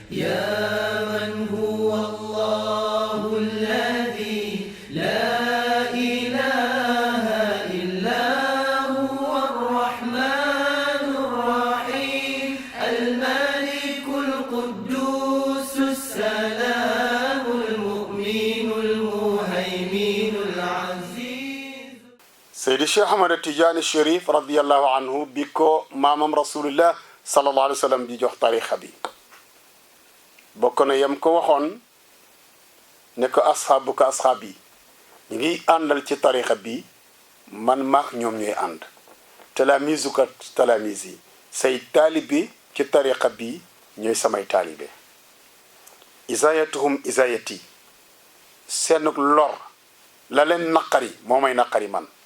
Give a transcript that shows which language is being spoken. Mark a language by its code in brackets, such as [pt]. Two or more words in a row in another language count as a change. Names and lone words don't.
[ar] يا من هو الله الذي لا إله إلا هو الرحمن الرحيم الملك القدوس السلام المؤمن المهيمن العزيز. [wo] Seydi Cheikh Ahmad Tidiane Chérif [ar] رضي الله عنه [wo] bi ko maamam [ar] رسول الله صلى الله عليه وسلم [wo] di jox tarixa bi bokk na yam ko waxoon ne ko asxaabuka asxaab yi ñu ngi àndal ci tarixa bi man maak ñoom ñooy ànd talaamizuka talaamis yi say taalibe ci tarixa bi ñooy samay taalibe isayatuhum isayati seen lor la leen naqari moo may naqari man